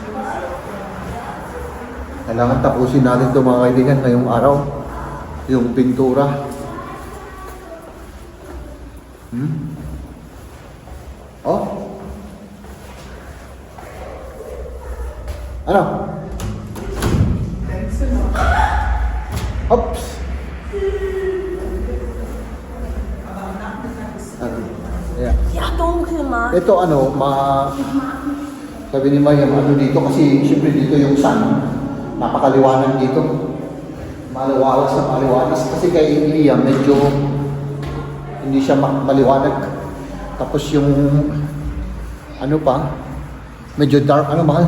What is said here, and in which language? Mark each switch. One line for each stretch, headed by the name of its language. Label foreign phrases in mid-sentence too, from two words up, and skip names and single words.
Filipino: Kailangan tapusin natin ito mga kaibigan ngayong araw. Yung pintura. Oh? Ano? Ups.
English: Yeah.
German: Ja, dunkel mal.
Filipino: Ito ano, sabi ni Mayam, ano dito kasi siyempre dito yung sun, napakaliwanag dito. Maliwalas na maliwalas kasi kay Iya medyo hindi siya maliwanag. Tapos yung Ano pa? Medyo dark. Ano, mahal?